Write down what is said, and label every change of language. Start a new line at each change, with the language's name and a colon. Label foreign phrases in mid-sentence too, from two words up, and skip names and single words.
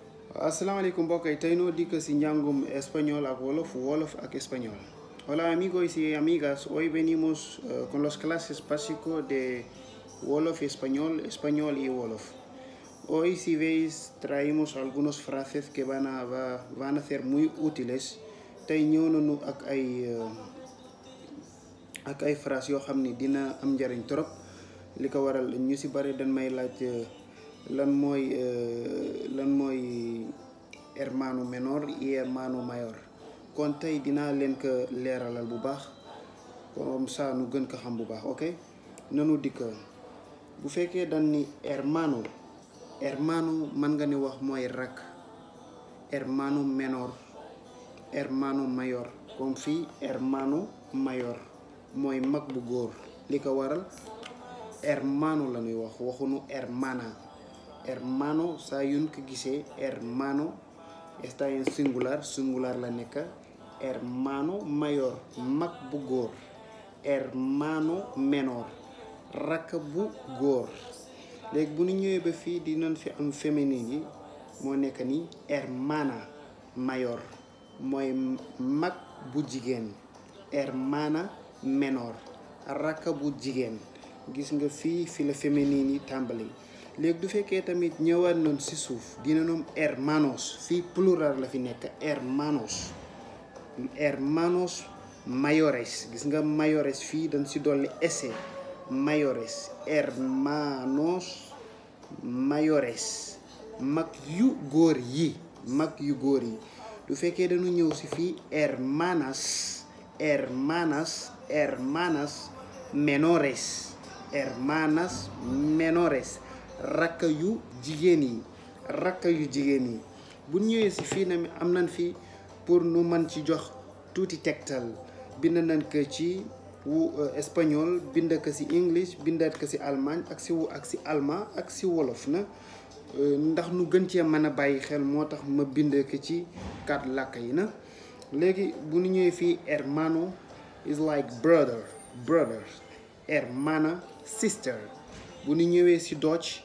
Wolof: Asalaamaaleykum mbokk yi tey noo dikk si njàngum español ak wolof wolof ak español.
Spanish: Hola amigos y amigas, hoy venimos con las clases básicas de wolof y español, español y wolof. Hoy si veis traemos algunas frases que van a ser muy útiles.
Wolof: Tey ñëw nañu ak ay phrases yoo xam ni dina am njariñ trop. li ko waral ñu si bari dañ may laaj lan mooy
Spanish: hermano menor y hermano mayor
Wolof: kon tey dinaa leen ko leeralal bu baax
French: comme ça
Wolof: nu gën ko xam bu baax ok nanu dikk bu fekkee dañ ni hermano mën nga ni wax mooy rakk
Spanish: hermano menor hermano mayor
Wolof: comme fii
Spanish: hermano mayor
Wolof: mooy mag bu góor li ko waral hermano la ñuy wax waxunu hermano saa yuñ ko gisee
Spanish: hermano está en singular
Wolof: la nekk hermano mayor mag bu góor
Spanish: hermano menor
Wolof: rakk bu góor léegi bu ñu ñëwee ba fii dinañ fi am féminin yi moo nekk ni
Spanish: hermana mayor
Wolof: mooy mag bu jigéen
Spanish: hermana menor
Wolof: rakk bu jigéen gis nga fii fi la féminin yi tàmbali léegi du fekkee tamit ñëwaat nañ ci suuf dina noom hermanos fii plural la fi nekk
Spanish: hermanos mayores
Wolof: gis nga mayores fii dañ ci dolli
Spanish: ese mayores hermanos mayores
Wolof: mag yu góor yi du fekkee dañu ñëw ci fii hermanas menores rakk yu jigéen yi bu ñëwee ci fii na am nañ fi pour nu mën ci jox tuuti tegtal bind nañ ko ci wu espagnol bind ko ci english bindaat ko ci allemagne ak ci allemand ak ci wolof na ndax nu gën cee mën a bàyyi xel moo tax ma bind ko ci 4 làkk yi na léegi bu ñu ñëwee fii
English: hermano is like brother hermana sister
Wolof: bu ñu ñëwee ci Dutch